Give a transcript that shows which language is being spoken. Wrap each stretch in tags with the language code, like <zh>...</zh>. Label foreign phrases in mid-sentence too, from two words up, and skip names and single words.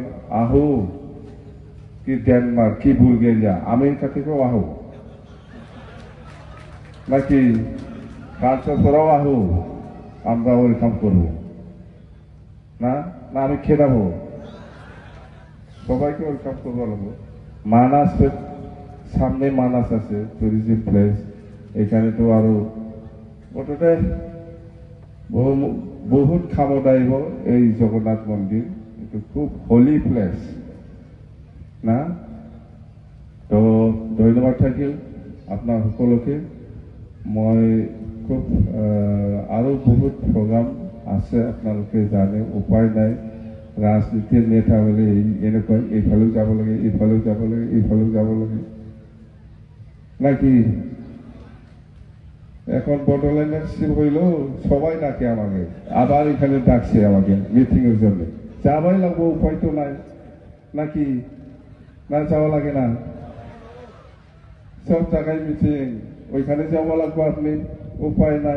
<bn>আহো কি ডেনমার্ক কি বুলগেরিয়া, আমেরিকা থেকেও আহো নাকি ফ্রান্সেও আহো, আমরা ওয়েলকাম করবো না? না আমি খেলাবো, সবাইকে ওয়েলকাম করবো লাগবো। মানাস সামনে মানাস আছে</bn> <en>tourism place,</en> <bn>এখানে তো আরো ওটাতে বহুত খামত আহিব। এই জগন্নাথ মন্দির এটা খুব</bn> <en>holy place</en> <bn>না?</bn> <as>তো ধন্যবাদ থাকিল আপনার সকলকে। মই খুব আরো বহুত প্রোগ্রাম আছে, আপনালোকে জানে, উপায় নাই। রাজনীতির নেতা হলে এনেকুৱা এইফালেও যাব লাগে, এইফালেও যাব লাগে, এইফালেও যাব লাগে নাকি?</as> <bn>এখন বড়োল্যান্ডের সিম হইল, সবাই ডাকে আমাকে, আবার এখানে ডাকছে আমাকে মিটিং এর জন্য, যাবাই লাগবো, উপায় তো নাই নাকি? না যাওয়া লাগে না? সব জায়গায় মিটিং, ওইখানে যাওয়া লাগবে আপনি, উপায় নাই।</bn>